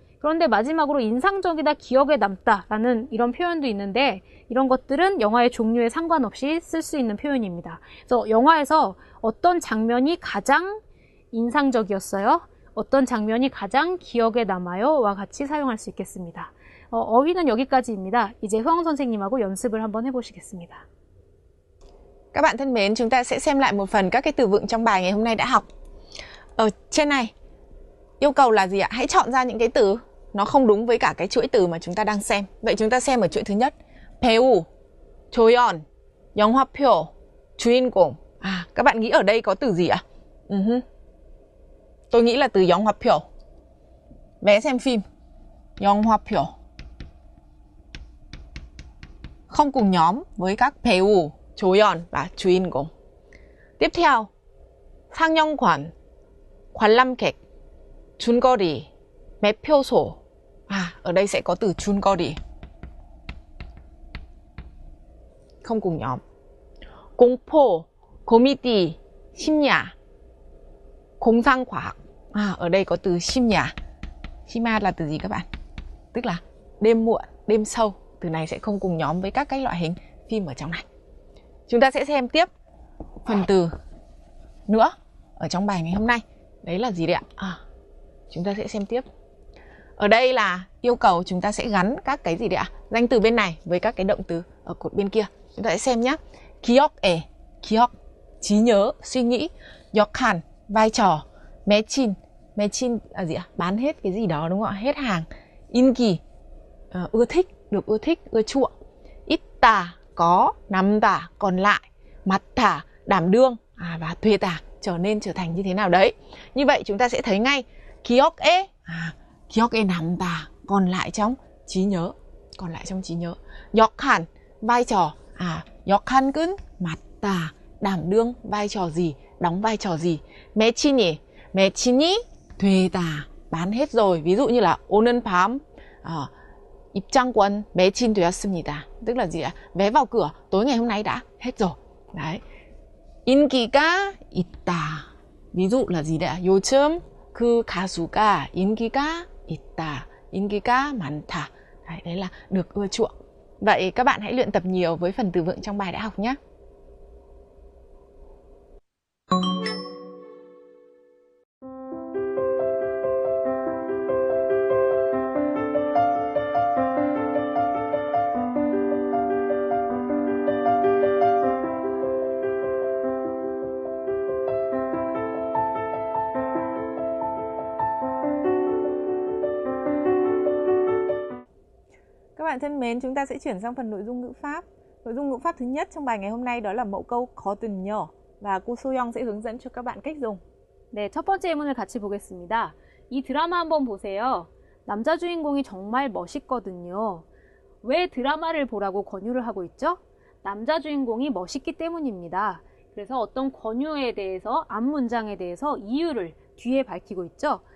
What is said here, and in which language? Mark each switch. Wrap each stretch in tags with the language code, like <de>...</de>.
<ko>그런데 마지막으로 인상적이다, 기억에 남다 라는 이런 표현도 있는데 이런 것들은 영화의 종류에 상관없이 쓸 수 있는 표현입니다. 그래서 영화에서 어떤 장면이 가장 인상적이었어요? 어떤 장면이 가장 기억에 남아요? 와 같이 사용할 수 있겠습니다. 어휘는 여기까지입니다. 이제 효영 선생님하고 연습을 한번 해보시겠습니다.</ko> <vi>Các bạn thân mến, chúng ta sẽ xem lại một phần các cái từ vựng trong bài ngày hôm nay đã học. Ở trên này, yêu cầu là gì ạ? Hãy chọn ra những cái từ nó không đúng với cả cái chuỗi từ mà chúng ta đang xem. Vậy chúng ta xem ở chuỗi thứ nhất.</vi> <ko>배우, 조연, 영화표, 주인공.</ko> <vi>Các bạn nghĩ ở đây có từ gì ạ? Tôi nghĩ là từ 영화표. Vé xem phim. 영화표. Không cùng nhóm với các 배우, 조연 và 주인공.</vi> <ko>Tiếp theo, 상영관, 관람객, 줄거리, 매표소.</ko> <vi>Ở đây sẽ có từ 줄거리. Không cùng nhóm.</vi> <ko>공포, 코미디, 심야, 공상과학.</ko> <vi>Ở đây có từ 심야. 심야 là từ gì các bạn? Tức là đêm muộn, đêm sâu. Từ này sẽ không cùng nhóm với các cái loại hình phim ở trong này. Chúng ta sẽ xem tiếp phần từ nữa ở trong bài ngày hôm nay. Đấy là gì đấy ạ? Chúng ta sẽ xem tiếp. Ở đây là yêu cầu chúng ta sẽ gắn các cái gì đấy ạ? Danh từ bên này với các cái động từ ở cột bên kia. Chúng ta sẽ xem nhé. 기억에, 기억, trí nhớ, suy nghĩ. 역할, vai trò. 매친, 매친 là gì ạ? Bán hết cái gì đó đúng không ạ? Hết hàng. 인기, ưa thích, được ưa thích, ưa chuộng. 있다, có. 남다, còn lại. 맡다, đảm đương. Và 되다, trở thành như thế nào đấy. Như vậy chúng ta sẽ thấy ngay 기억에,</vi> <ko>기억에 남다,</ko> <vi>còn lại trong trí nhớ. Còn lại trong trí nhớ. 역할, vai trò.</vi> <ko>역할은 맡다,</ko> <vi>đảm đương vai trò gì, đóng vai trò gì. 매친이,</vi> <ko>매친이 되다,</ko> <vi>bán hết rồi. Ví dụ như là</vi> <ko>오늘 밤 입장권 매진되었습니다.</ko> <vi>Tức là gì ạ? Vé vào cửa tối ngày hôm nay đã hết rồi. Đấy.</vi> <ko>인기가 있다.</ko> <vi>ví dụ là gì đấy ạ?</vi> <ko>요즘 그 가수가 인기가 있다. 인기가 많다.</ko> <vi>Đấy là được ưa chuộng. Vậy các bạn hãy luyện tập nhiều với phần từ vựng trong bài đã học nhé. bạn thân mến, chúng ta sẽ chuyển sang phần nội dung ngữ pháp. Nội dung ngữ pháp thứ nhất trong bài ngày hôm nay đó là mẫu câu 거든요. Và cô Soyoung sẽ hướng dẫn cho các bạn cách dùng.</vi> <ko>네, 첫 번째 예문을 같이 보겠습니다. 이 드라마 한번 보세요. 남자 주인공이 정말 멋있거든요. 왜 드라마를 보라고 권유를 하고 있죠? 남자 주인공이 멋있기 때문입니다. 그래서 어떤 권유에 대해서, 앞문장에 대해서 이유를 뒤에 밝히고 있죠.</ko>